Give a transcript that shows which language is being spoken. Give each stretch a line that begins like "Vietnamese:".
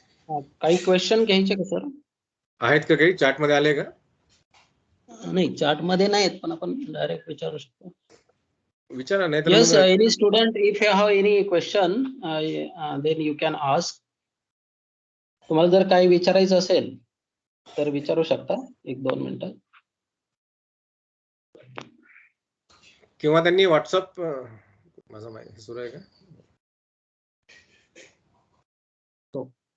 Marathi: काही क्वेश्चन घ्यायचे का सर? आहेत का काही चॅट मध्ये आले का? नाही, चार्ट मध्ये नाहीत, पण आपण डायरेक्ट विचारू शकतो. विचारा, नाही तर
English: Yes,
Marathi: मग
English: any student, if you have any question, then you can ask.
Marathi: तुम्हाला जर काही विचारायचं असेल तर विचारू शकता 1-2 मिनिटं. किंवा त्यांनी व्हॉट्सअप, माझा माईक सुरू आहे का? हो.